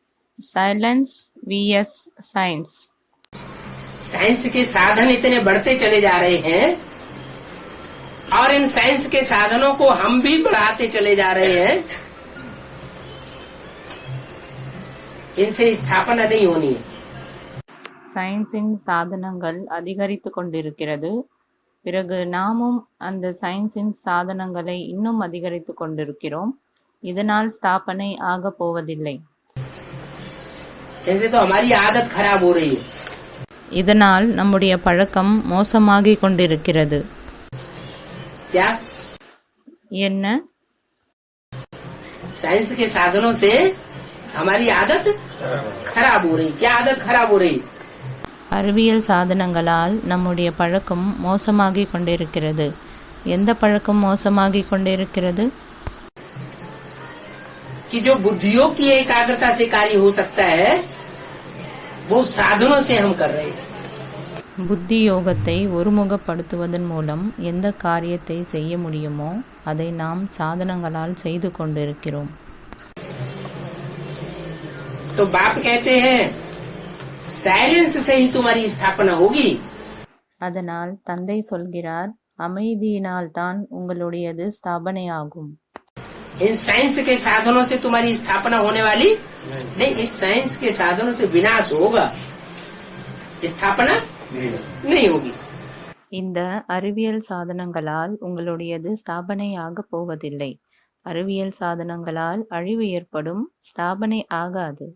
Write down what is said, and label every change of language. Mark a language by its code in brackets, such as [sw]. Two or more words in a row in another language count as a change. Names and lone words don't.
[en] silence vs science. [hi] साइंस के साधन इतने बढ़ते चले जा रहे हैं और इन साइंस के साधनों को हम भी बढ़ाते चले जा रहे हैं। इनसे स्थापना नहीं होनी है। [ta] சயின்ஸின் சாதனங்கள் அதிகரித்து கொண்டிருக்கிறது. பிறகு நாமும் அந்த சயின்ஸின் சாதனங்களை இன்னும் அதிகரித்து கொண்டிருக்கிறோம். இதனால் ஸ்தாபனை ஆகப் போவதில்லை. [hi] ऐसे तो हमारी आदत खराब हो रही है। [ta] இதனால் நம்முடைய பழக்கம் மோசமாகிக் கொண்டிருக்கிறது. [hi] क्या? [ta] என்ன? [hi] साइंस के साधनों से हमारी आदत खराब हो रही। क्या आदत खराब हो रही? [ta] அறிவியல் சாதனங்களால் நம்முடைய பழக்கம் மோசமாகிக் கொண்டிருக்கிறது. எந்த பழக்கம் மோசமாகிக் கொண்டிருக்கிறது? [hi] कि जो बुद्धियों की एकाग्रता से कार्य हो सकता है वो साधनों से हम कर रहे हैं। [ta] புத்தி யோகத்தை ஒருமுகப்படுத்துவதன் மூலம் எந்த காரியத்தை செய்ய முடியுமோ அதை நாம் சாதனங்களால் செய்து கொண்டிருக்கிறோம். [hi] तो बाप कहते हैं साइलेंस से ही तुम्हारी स्थापना होगी। [ta] அதனால் தந்தை சொல்கிறார், அமைதியினால் தான் உங்களுடையது ஸ்தாபனையாகும். [hi] इन साइंस के साधनों से तुम्हारी स्थापना होने वाली नहीं। इस साइंस के साधनों से विनाश होगा, स्थापना नहीं होगी। [ta] இந்த அறிவியல் சாதனங்களால் உங்களுடையது ஸ்தாபனை ஆகப் போவதில்லை. அறிவியல் சாதனங்களால் அழிவு ஏற்படும், ஸ்தாபனை ஆகாது.